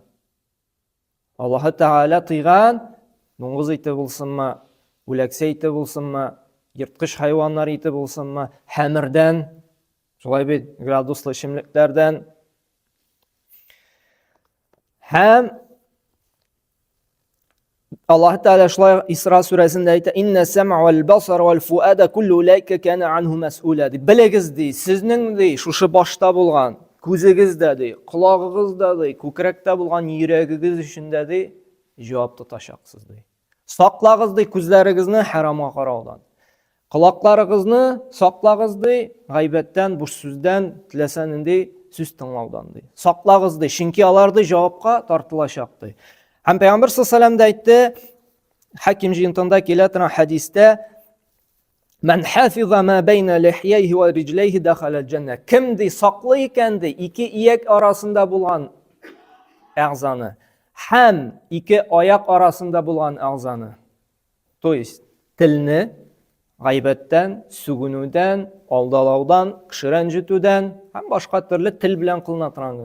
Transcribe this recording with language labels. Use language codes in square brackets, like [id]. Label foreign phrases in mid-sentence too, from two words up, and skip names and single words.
[tt] Аллаһы Тәгалә тыйган, дуңгыз ите булсынмы, үләксә ите булсынмы, йырткыч хайваннар ите булсынмы, хәмердән, шулай бит, градуслы эчемлекләрдән. Һәм Аллаһ Тәгалә шулай Исра сүрәсендә әйтә: [ar] "إن السمع والبصر والفؤاد كل أولئك كان عنه مسؤولا." [tt] Белегез ди, сезнең ди, шушы башта булган, күзегездә ди, колагыгызда ди, күкрәктә булган йөрәгегез өчендә ди, җавап тотачаксыз ди. Саклагыз ди күзләрегезне харамга караудан. Колакларыгызны саклагыз ди гайбәттән, буш сүздән, теләсә нинди сүз тыңлаудан ди. Саклагыз ди, чөнки алар ди җавапка тартылачак ди. Һәм Пәйгамбер [ar] صلى الله عليه [tt] әйтте, Хаким җыентында килә торган хадистә: [ar] "من حفظ ما بين لحييه ورجليه دخل الجنة." [tt] Кем ди саклый икән ди ике ияк арасында булган әгъзаны һәм ике аяк арасында булган әгъзаны. [ru] То есть [tt] телне гайбәттән, сүгенүдән, алдалаудан, кеше рәнҗетүдән һәм башка төрле тел белән кылына торган.